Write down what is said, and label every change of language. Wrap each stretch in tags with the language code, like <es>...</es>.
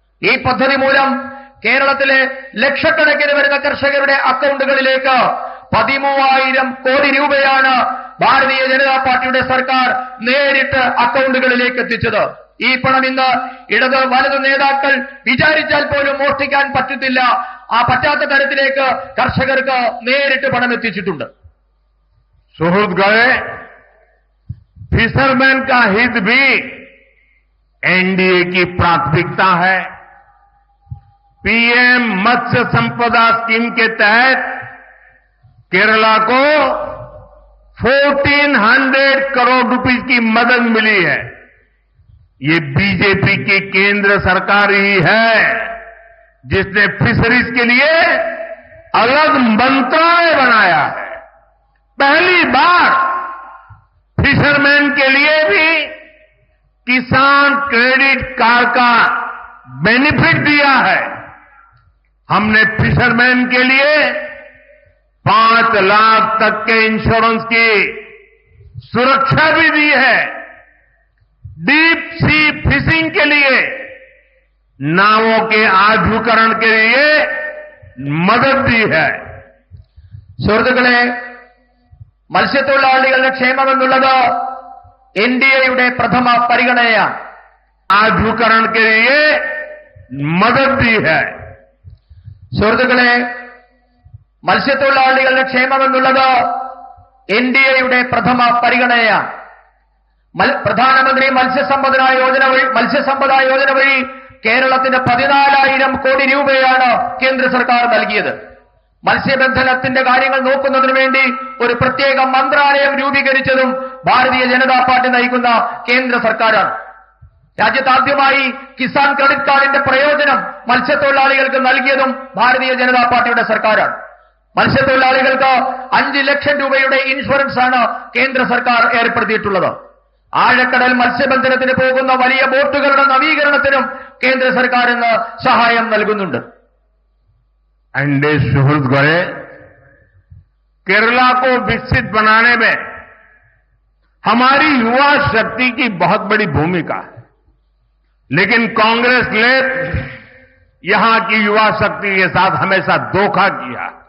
<ml>ഈ പദ്ധതി മൂലം കേരളത്തിലെ ലക്ഷക്കണക്കിന് വരുന്ന കർഷകരുടെ അക്കൗണ്ടുകളിലേക്ക് 13,000 കോടി രൂപയാണ് ഭാരതീയ ജനതാ പാർട്ടിയുടെ സർക്കാർ നേരിട്ട് അക്കൗണ്ടുകളിലേക്ക് എത്തിച്ചത്. ഈ പണം ഇന്ന് ഇടത് വലതു നേതാക്കൾ വിചാരിച്ചാൽ പോലും മോഷ്ടിക്കാൻ പറ്റത്തില്ല. ആ പറ്റാത്ത തരത്തിലേക്ക് കർഷകർക്ക് നേരിട്ട് പണം എത്തിച്ചിട്ടുണ്ട്.</ml> <hi>सुहृदगण, फिशरमैन का हित भी एनडीए की प्राथमिकता है पीएम मत्स्य संपदा स्कीम के तहत केरला को 1400 करोड़ रुपए की मदद मिली है। ये बीजेपी की केंद्र सरकार ही है जिसने फिशरीज के लिए अलग मंत्रालय बनाया है। पहली बार फिशरमैन के लिए भी किसान क्रेडिट कार्ड का बेनिफिट दिया है। हमने फिशरमैन के लिए 5 लाख तक के इंश्योरेंस की सुरक्षा भी दी है। डीप सी फिशिंग के लिए नावों के आधुनिकीकरण के लिए മദത് दी है।</hi> <ml>സുഹൃത്തുക്കളെ, മത്സ്യത്തൊഴിലാളികളുടെ ക്ഷേമമെന്നുള്ളത് എൻഡിഎയുടെ പ്രഥമ പരിഗണനയാണ്.</ml> <hi>आधुनिकीकरण के लिए मदद दी है।</hi> <ml>സുഹൃത്തുക്കളെ, മത്സ്യത്തൊഴിലാളികളുടെ ക്ഷേമമെന്നുള്ളത് എൻഡിഎയുടെ പ്രഥമ പരിഗണനയാണ്. പ്രധാനമന്ത്രി മത്സ്യസമ്പദാ യോജന വഴി കേരളത്തിന് 14,000 കോടി രൂപയാണ് കേന്ദ്ര സർക്കാർ നൽകിയത്. മത്സ്യബന്ധനത്തിന്റെ കാര്യങ്ങൾ നോക്കുന്നതിന് വേണ്ടി ഒരു പ്രത്യേക മന്ത്രാലയം രൂപീകരിച്ചതും ഭാരതീയ ജനതാ പാർട്ടി നയിക്കുന്ന കേന്ദ്ര സർക്കാരാണ്. രാജ്യത്താദ്യമായി കിസാൻ ക്രെഡിറ്റ് കാർഡിന്റെ പ്രയോജനം മത്സ്യത്തൊഴിലാളികൾക്ക് നൽകിയതും ഭാരതീയ ജനതാ പാർട്ടിയുടെ സർക്കാരാണ്. മത്സ്യത്തൊഴിലാളികൾക്ക് 5 ലക്ഷം രൂപയുടെ ഇൻഷുറൻസ് ആണ് കേന്ദ്ര സർക്കാർ ഏർപ്പെടുത്തിയിട്ടുള്ളത്. ആഴക്കടൽ മത്സ്യബന്ധനത്തിന് പോകുന്ന വലിയ ബോട്ടുകളുടെ നവീകരണത്തിനും കേന്ദ്ര സർക്കാർ ഇന്ന് സഹായം നൽകുന്നുണ്ട്.</ml> <hi>एनडीए सुहृद गए केरला को विकसित बनाने में हमारी युवा शक्ति की बहुत बड़ी भूमिका है, लेकिन कांग्रेस ने यहां की युवा शक्ति के साथ हमेशा धोखा किया।</hi>